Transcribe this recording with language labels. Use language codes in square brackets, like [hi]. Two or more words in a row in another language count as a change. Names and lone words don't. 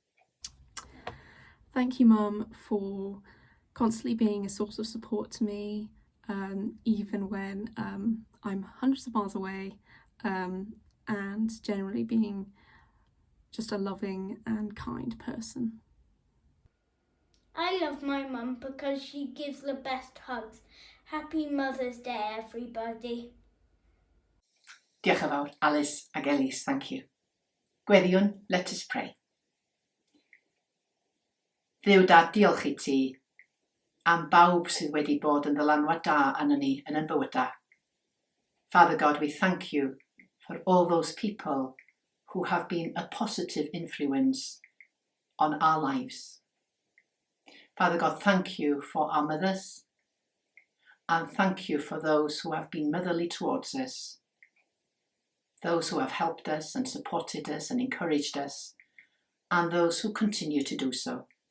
[en] Thank you, Mum, for constantly being a source of support to me, even when I'm hundreds of miles away, and generally being just a loving and kind person. I love my mum because she gives the best hugs. Happy Mother's Day, everybody. [cy] Diolch yn fawr, Alice ag Ellis, [en] thank you. Gweddiwn, let us pray. [cy] Dduw Dad, diolch i ti am bawb sydd wedi bod yn ddylanwad da arno ni yn ein bywydau. [en] Father God, we thank you for all those people who have been a positive influence on our lives. Father God, thank you for our mothers, and thank you for those who have been motherly towards us, those who have helped us and supported us and encouraged us, and those who continue to do so.